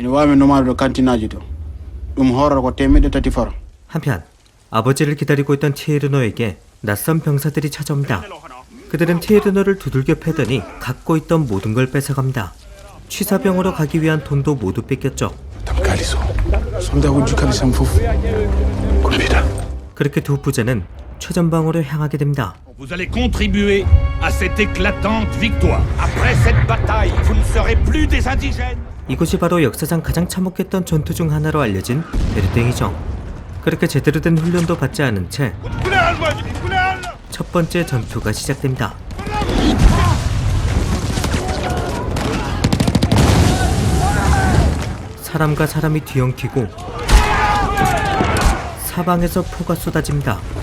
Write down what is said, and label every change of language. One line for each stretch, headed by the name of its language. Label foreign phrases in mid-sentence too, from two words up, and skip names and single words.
Korean: 한편 아버지를 기다리고 있던 티에르노에게 낯선 병사들이 찾아옵니다. 그들은 티에르노를 두들겨 패더니 갖고 있던 모든 걸 뺏어갑니다. 취사병으로 가기 위한 돈도 모두 뺏겼죠. 그렇게 두 부자는 최전방으로 향하게 됩니다.
French: Vous allez contribuer à cette éclatante victoire. Après cette bataille, vous ne serez plus des indigènes.
Korean: 이곳이 바로 역사상 가장 참혹했던 전투 중 하나로 알려진 베르댕이죠. 그렇게 제대로 된 훈련도 받지 않은 채 첫 번째 전투가 시작됩니다. 사람과 사람이 뒤엉키고 사방에서 포가 쏟아집니다.